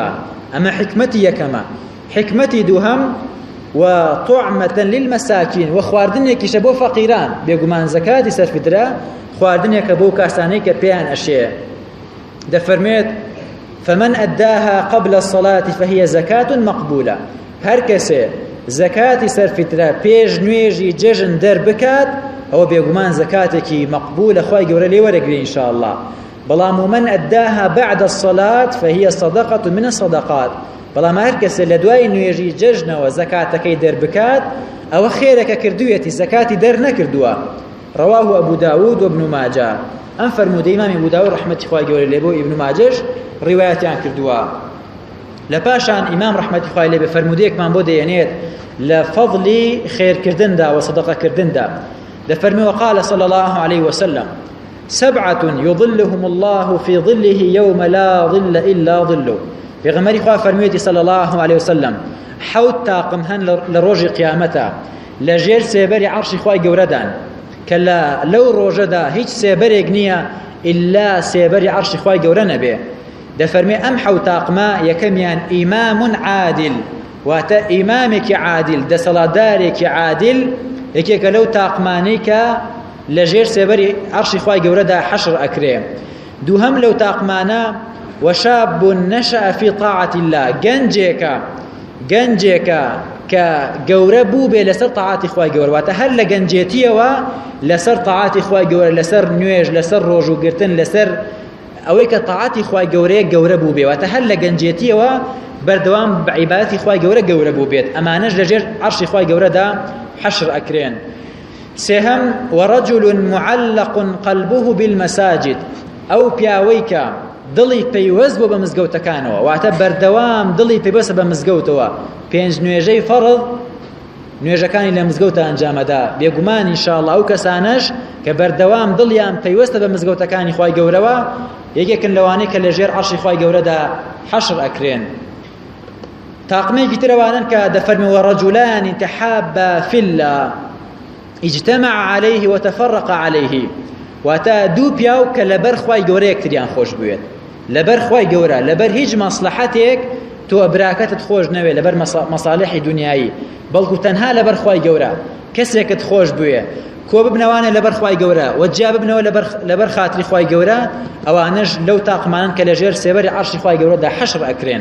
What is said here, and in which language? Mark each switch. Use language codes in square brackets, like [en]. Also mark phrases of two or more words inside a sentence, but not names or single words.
[ckb] ئەمە حکمەتی یەکەمە. حکمەتی دووهەم [ar] وطعمة للمساكين، [ckb] وخواردنێکیشە بۆ فەقیران، بێگومان زەکاتی سەرفیترە خواردنێکە بۆ کاسانەی کە پێیان ئەشێ. [ar] دەفەرمێت فمن أداها قبل الصلاة فهي زكاة مقبولة، [ckb] هەر کەسێ زەکاتی سەرفیترە پێش نوێژی جەژن دەربکات ئەوە بێگومان زەکاتێکی مەقبولە، خوای گەورە لێ وەرەگرێ [ar] إن شاء الله. بەڵام ومن أداها بعد الصلاة فهي صدقة من الصدقات، [ckb] بەڵام هەر کەسێ لە دوای نوێژی جەژنەوە زەکاتەکەی دەربکات ئەوە خێرەکە کردوویەتی، زەکاتی دەرنەکردووە. [ar] رواه أبو داود وابن ماجه. [ckb] ئەم فەرموودەی ئیمامی ئەبو داود ڕەحمەتی خوای گەورە لێ بۆ ئیبن ماجەش ڕیوایەتیان کردووە. لە پاشان ئیمام ڕەحمەتی خوای لێ بێ فەرموودەیەکمان بۆ دەیەنێت لە فەضلی خێرکردندا و سەدەقەکردندا. [ar] دەفەرمێ وقال صلى الله عليه وسلم سبعة يظلهم الله في ظله يوم لا ظل إلا ظله. [ckb] پێغەمبەری خوا فەرموویەتی [ar] صلى الله عليه وسلم [ckb] حەوت تاقم هەن لە ڕۆژی قیامەتە لە ژێر سێبەری عەرشی خوای گەورەدان، کە لەو ڕۆژەدا هیچ سێبەرێک نییە ئللا سێبەری عەرشی خوای گەورە نەبێ. دەفەرمێ ئەم حەوت تاقمە یەکەمیان ئیمام عادل، واتە ئیمامێکی عادل، دەسەڵاتدارێکی عادل، یەکێکە لەو تاقمانەی کە لە ژێر سێبەری عەرشی خوای گەورەدا حەشر ئەکرێ. دووهەم لەو تاقمانە [ar] وشاب نشأ في طاعة الله، [ckb] گەنجێکە کە گەورە بوو بێ لەسەر تاعاتی خوای گەورە، واتە هەر لە گەنجێتیەوە لەسەر تاعاتی خوای گەورە، لەسەر نوێژ، لەسەر ڕۆژوگرتن، لەسەر ئەوەی کە تاعاتی خوای گەورەیە گەورە بوو بێ، واتە هەر لە گەنجێتیەوە بەردەوام بە عیبادەتی خوای گەورە بوو بێت، ئەمانەش لەژێر عەرشی خوای گەورەدا حەشر ئەکرێن. [ar] سێهەم ورجل معلق قلبه بالمساجد، [ckb] ئەو پیاوەی کە دڵی پەیوەست بۆ بە مزگەوتەکانەوە، واتە بەردەوام دڵی پەیوەستە بە مزگەوتەوە، پێنج نوێژەی فەرض نوێژەکانی لە مزگەوتە ئەنجامەدا، بێگومان ئینشاءالله ئەو کەسانەش کە بەردەوام دڵیان پەیوەستە بە مزگەوتەکانی خوای گەورەوە یەکێکن لەوانەی کە لەژێر عەرشی خوای گەورەدا حەشر ئەکرێن. تاقمێکی ترەوانن کە دەفەرمێ [ar] ورجلان تحابا في الله اجتمع عليه وتفرق عليه، [ckb] واتە دوو پیاو کە لەبەر خوای گەورە یەکتریان خۆش بوێت، لەبەر خوای گەورە، لەبەر هیچ مەسلحەتێک تۆ براکەتت خۆش نەوێ، لەبەر مەساڵحی دنیایی، بەڵکو تەنها لەبەر خوای گەورە کەسێکت خۆش بوێ، کۆ ببنەوانە لەبەر خوای گەورە و جیا ببنەوە لەبەر خاتری خوای گەورە، ئەوانەش لەو تاقمانن کە لەژێر سێبەری عەرشی خوای گەورەدا حەشر ئەکرێن.